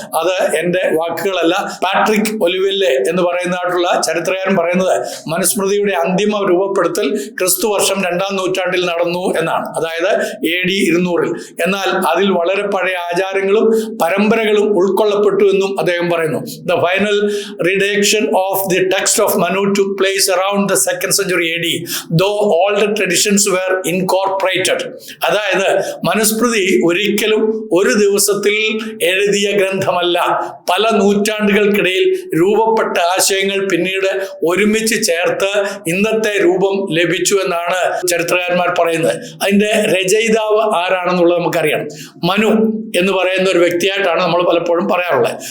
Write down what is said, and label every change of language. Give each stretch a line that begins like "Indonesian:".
Malayalam: അത് എൻ്റെ വാക്കുകളല്ല. പാട്രിക് ഒലിവെല്ലെ എന്ന് പറയുന്നതായിട്ടുള്ള ചരിത്രകാരൻ പറയുന്നത് മനുസ്മൃതിയുടെ അന്തിമ രൂപപ്പെടുത്തൽ ക്രിസ്തു വർഷം 2-ാം നൂറ്റാണ്ടിൽ നടന്നു എന്നാണ്, അതായത് AD 200-ൽ. എന്നാൽ അതിൽ വളരെ പഴയ ആചാരങ്ങളും പരമ്പരകളും ഉൾക്കൊള്ളപ്പെട്ടു എന്നും അദ്ദേഹം പറയുന്നു.
English: The final redaction of the text of Manu took place around the 2nd century AD, though all the traditions were incorporated.
Malayalam: അതായത് മനുസ്മൃതി ഒരിക്കലും ഒരു ദിവസത്തിൽ എഴുതിയ ഗ്രന്ഥമല്ല. പല നൂറ്റാണ്ടുകൾക്കിടയിൽ രൂപപ്പെട്ട ആശയങ്ങൾ പിന്നീട് ഒരുമിച്ച് ചേർത്ത് ഇന്നത്തെ രൂപം ലഭിച്ചു എന്നാണ് ചരിത്രകാരന്മാർ പറയുന്നത്. അതിന്റെ രചയിതാവ് ആരാണെന്നുള്ളത് നമുക്കറിയണം. മനു എന്ന് പറയുന്ന ഒരു വ്യക്തിയായിട്ടാണ് നമ്മൾ പലപ്പോഴും പറയാറുള്ളത്.